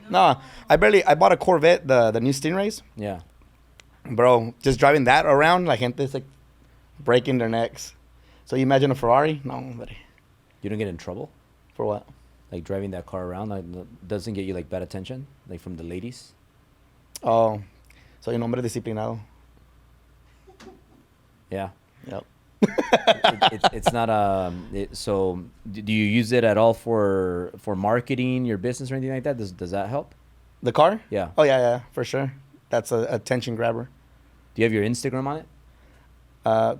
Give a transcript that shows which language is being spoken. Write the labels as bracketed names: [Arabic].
[English] No, I bought a Corvette, the new Stingrays. Yeah. Bro, just driving that around, la gente's like breaking their necks. So you imagine a Ferrari? No, buddy. You don't get in trouble? For what? Like driving that car around, like, doesn't get you like bad attention, like from the ladies. [Spanish] Oh, soy un hombre disciplinado. [English] Yeah. Yep. It's not so do you use it at all for marketing your business or anything like that? Does that help? The car? Yeah. Oh yeah, for sure. That's a attention grabber. Do you have your Instagram on it?